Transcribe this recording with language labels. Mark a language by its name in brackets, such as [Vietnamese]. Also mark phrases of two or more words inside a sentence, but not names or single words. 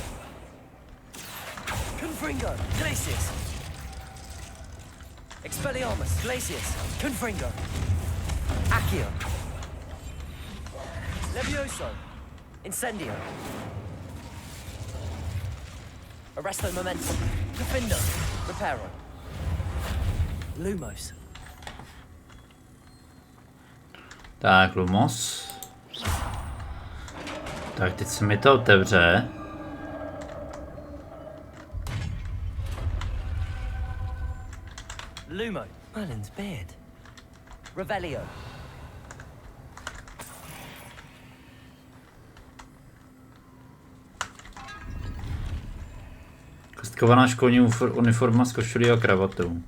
[Czech] Confringo. Glacius. Expelliarmus. Glacius. Confringo. Accio. Levioso. Incendio. Arresto momentum. Defindo. Reparo. Lumos. Tak, Lumos. Tak, teď se mi to otevře. Lumo. [English] Merlin's beard. Revelio. [Czech] Kostkovaná školní uniforma s košulí a kravatou.